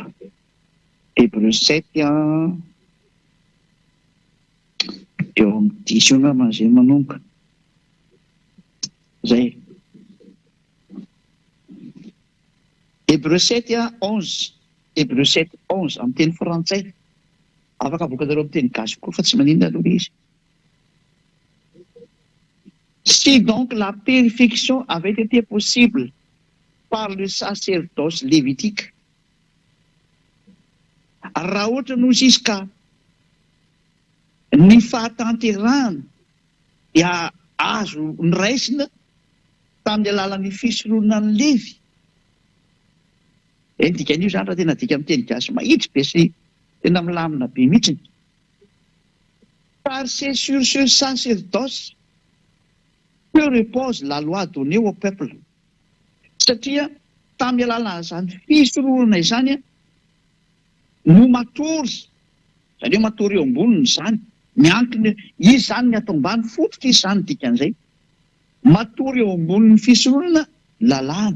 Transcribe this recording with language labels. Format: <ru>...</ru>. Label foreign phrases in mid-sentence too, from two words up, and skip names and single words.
<mg>Hébreu 7 eo amin'ny 10 eo angamba izay manomboka. Zay. Hébreu 7 11. Hébreu 7 11 amin'ny teny frantsay. Afaka avoakanareo amin'ny teny gasy koa fa tsy maninona aloha izy.</mg> <fr>Si donc la purification avait été possible par le sacerdoce lévitique,</fr> <mg>raha ohatra no izy ka ny fahatanterahana dia azo niraisina tamin'ny alalan'ny fisorohana ny Levy. Dikan'io zany raha tena dika amin'ny teny gasy mahitsy be sy tena milamina be mihitsy.</mg> <fr>Car c'est sur ce sacerdoce que repose la loi donnée au peuple.</fr> <mg>Satria tamin'ny alalan'izany fisorohana izany no matory, izany hoe matory eo amboniny izany, miankina izy zany ny atao ambany fototra izy zany dikan'izay. Matory eo ambonin'ny fisorohana lalàna.</mg>